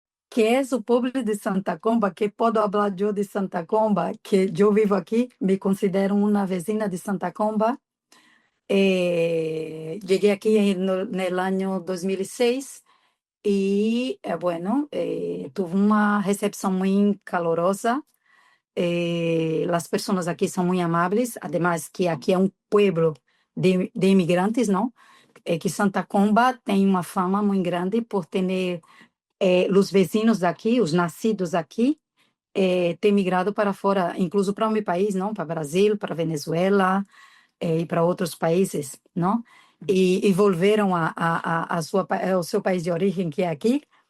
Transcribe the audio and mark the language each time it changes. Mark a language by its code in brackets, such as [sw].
[pt] Que é o povo de Santa Comba, que posso falar eu de Santa Comba, que eu vivo aqui, me considero uma vizinha de Santa Comba. [es] Llegué aquí en el año 2006 y, bueno, tuve una recepción muy calorosa. Las personas aquí son muy amables, además que aquí es un pueblo de inmigrantes, ¿no? [pt] Que Santa Comba tem uma fama muito grande por ter os vizinhos daqui, os nascidos aqui, ter migrado para fora, incluso para o meu país, não? Para Brasil, para Venezuela, e para outros países, não? E volveram ao seu país de origem, que é aqui.